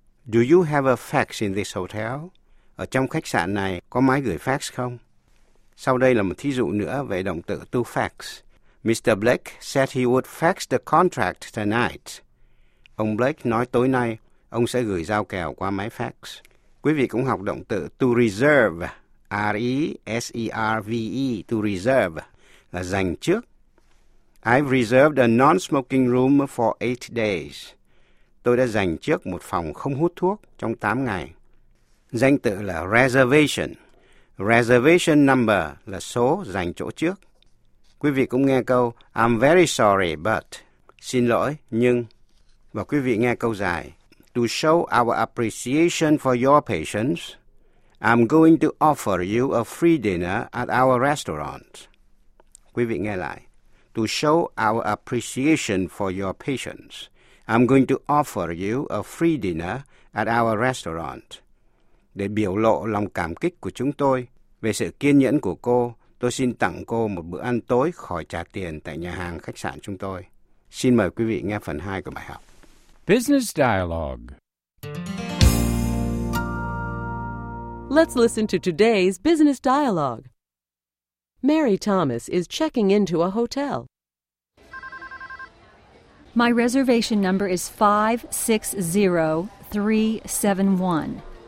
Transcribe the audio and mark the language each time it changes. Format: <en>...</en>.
<en>Do you have a fax in this hotel?</en> <vi>Ở trong khách sạn này có máy gửi fax không? Sau đây là một thí dụ nữa về động từ to fax.</vi> <en>Mr. Blake said he would fax the contract tonight.</en> <vi>Ông Blake nói tối nay, ông sẽ gửi giao kèo qua máy fax. Quý vị cũng học động từ to reserve, R-E-S-E-R-V-E, to reserve, là dành trước.</vi> <en>I've reserved a non-smoking room for 8 days.</en> <vi>Tôi đã dành trước một phòng không hút thuốc trong 8 ngày. Danh từ là reservation. Reservation number là số dành chỗ trước. Quý vị cũng nghe câu</vi> <en>I'm very sorry, but</en> <vi>xin lỗi, nhưng. Và quý vị nghe câu dài.</vi> <en>To show our appreciation for your patience, I'm going to offer you a free dinner at our restaurant.</en> <vi>Quý vị nghe lại.</vi> <en>To show our appreciation for your patience, I'm going to offer you a free dinner at our restaurant.</en> <vi>Để biểu lộ lòng cảm kích của chúng tôi về sự kiên nhẫn của cô, tôi xin tặng cô một bữa ăn tối khỏi trả tiền tại nhà hàng khách sạn chúng tôi. Xin mời quý vị nghe phần 2 của bài học.</vi> <en>Business Dialogue. Let's listen to today's Business Dialogue. Mary Thomas is checking into a hotel. My reservation number is 560371.</en>